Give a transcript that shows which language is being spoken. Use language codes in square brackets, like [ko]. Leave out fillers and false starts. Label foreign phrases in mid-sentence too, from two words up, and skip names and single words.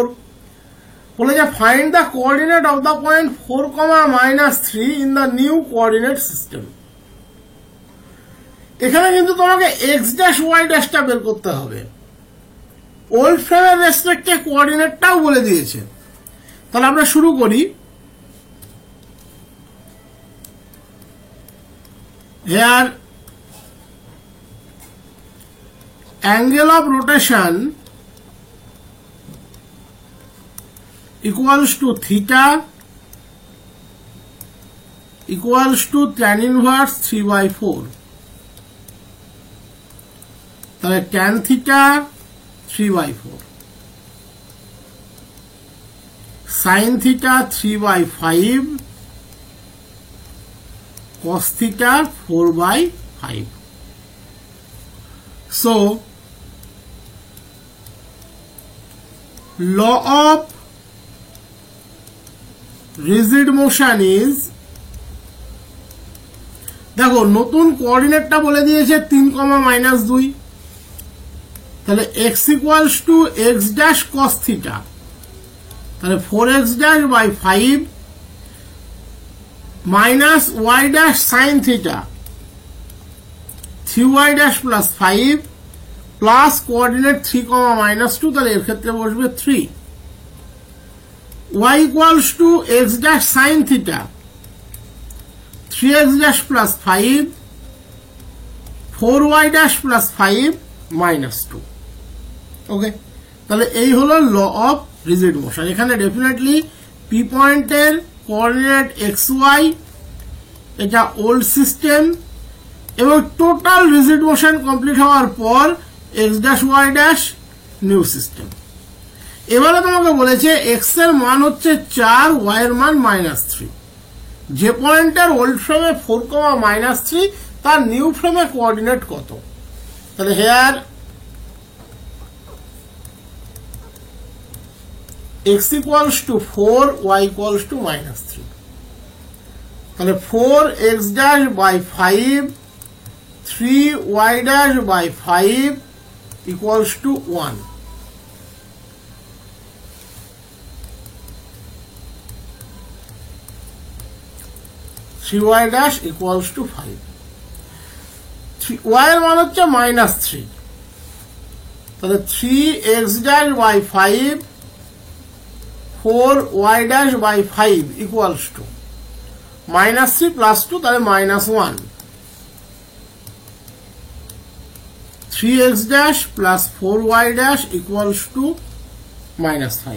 [bn] বলে যে [en] find the coordinate of the point 4, -3 in the new coordinate system. [bn] এখানে কিন্তু তোমাকে [en] x dash y [bn] ড্যাশটা বের করতে হবে। ওল্ড ফ্রেমের রেসপেক্টে কোঅর্ডিনেটটাও বলে দিয়েছে। তাহলে আমরা শুরু করি। [en] Here angle of rotation equals to theta equals to tan inverse 3/4. [bn] তাহলে [en] tan theta 3/4, sin theta 3/5, cos theta 4/5. So law of rigid motion is, [bn] দেখো নতুন কোঅর্ডিনেটটা বলে দিয়েছে 3, -2, তাহলে [en] x equals to x dash cos theta, [bn] তাহলে [en] 4x dash by 5 minus y dash sin theta 3y dash plus 5 plus coordinate 3, -2, [bn] তাহলে এর ক্ষেত্রে বসবে 3। [en] y equals to x dash sin theta 3x dash plus 5 4y dash plus 5 minus 2. [bn] ওকে, তাহলে এই হলো [en] law of rigid motion. [bn] এখানে ডেফিনেটলি পি পয়েন্টের কোঅর্ডিনেট xy, এটা [en] old system, [bn] এবং [en] total rigid motion complete [bn] হওয়ার পর [en] x dash y dash new system. [bn] এবারে তোমাকে বলেছে x এর মান হচ্ছে 4, y এর মান -3। যে পয়েন্টের ওল্ড ফ্রেমে 4, -3 তার নিউ ফ্রেমে কোঅর্ডিনেট কত? [en] তাহলে হেয়ার x equals to 4, y equals to -3। তাহলে 4x dash by 5, 3y dash by 5 equals to 1। y dash equals to 5। y [bn] এর মান হচ্ছে -3, তাহলে [en] 3x dash by 5, 4y dash by 5 equals to -3 plus 2, [bn] তাহলে -1। [en] 3x dash plus 4y dash equals to -5।